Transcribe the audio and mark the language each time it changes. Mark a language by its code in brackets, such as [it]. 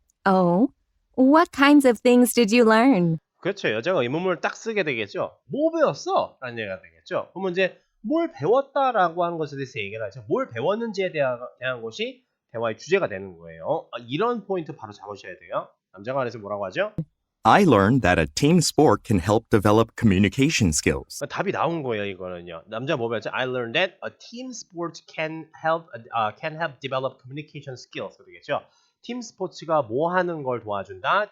[en] Oh, what kinds of things did you learn? [ko] 그렇죠. 여자가 의문문을 딱 쓰게 되겠죠. 뭐 배웠어? 라는 얘기가 되겠죠. 그러면 이제 뭘 배웠다라고 하는 것에 대해서 얘기를 하죠. 뭘 배웠는지에 대한 것이 대화의 주제가 되는 거예요. 이런 포인트 바로 잡으셔야 돼요. 남자가 그래서 뭐라고 하죠? [en] I learned that a team sport can help develop communication skills. [ko] 답이 나온 거예요, 이거는요. 남자 뭐 배웠죠? [en] I learned that a team sport can help develop communication skills. [ko] 되겠죠. 팀 스포츠가 뭐 하는 걸 도와준다?